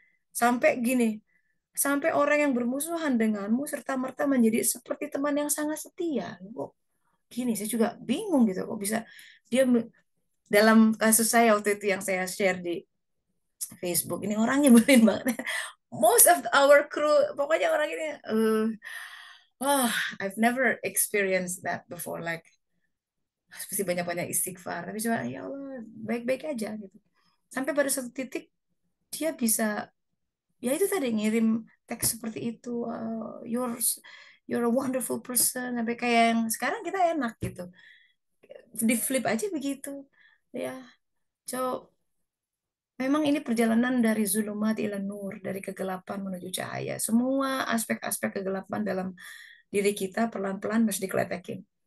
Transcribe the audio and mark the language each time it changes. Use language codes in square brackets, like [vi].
[id] Sampai gini, sampai orang yang bermusuhan denganmu serta-merta menjadi seperti teman yang sangat setia. Kok gini, saya juga bingung gitu. Kok bisa dia dalam kasus saya waktu itu yang saya share di Facebook, ini orang nyebelin banget. [en] Most of our crew, [id] pokoknya orang ini, [en] I've never experienced that before. [id] Like, pasti banyak-banyak istighfar. Tapi cuma, ya Allah, baik-baik aja gitu. Sampai pada satu titik, dia bisa, ya itu tadi, ngirim teks seperti itu. [en] You're a wonderful person. [id] Sampai kayak yang sekarang kita enak gitu. Di flip aja begitu. Ya, so memang ini perjalanan dari [ar] zulumat ila nur, [id] dari kegelapan menuju cahaya. Semua aspek-aspek kegelapan dalam diri kita pelan-pelan harus dikeletekin.